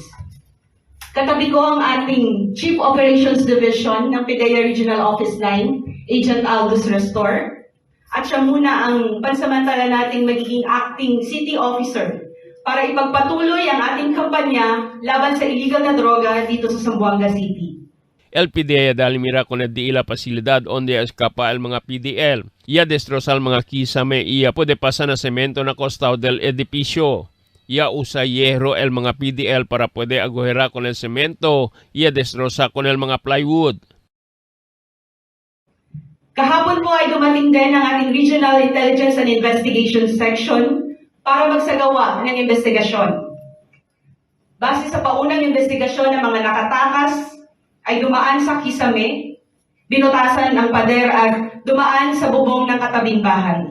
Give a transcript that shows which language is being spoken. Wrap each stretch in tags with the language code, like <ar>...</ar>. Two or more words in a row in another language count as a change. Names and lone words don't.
<tl>Katabi ko ang ating Chief Operations Division ng PIDEA Regional Office 9, Agent Aldous Restor, at siya muna ang pansamantala nating magiging</tl> <en>acting city officer</en> <tl>para ipagpatuloy ang ating kampanya laban sa illegal na droga dito sa Zamboanga City.</tl> <cbk>El PDEA dali mira con el di la pasilidad onde escapa el mga PDL. Ia destrozar mga kisame ia puede pasar na semento na costado del edificio. Ia usa hierro el mga PDL para puede agujerar con el cemento. Ia destroza con el mga plywood.</cbk> <tl>Kahapon po ay dumating din ang ating Regional Intelligence and Investigation Section para magsagawa ng investigasyon. Base sa paunang investigasyon ng mga nakatakas, ay dumaan sa kisame, binutasan ang pader at dumaan sa bubong ng katabing bahay.</tl>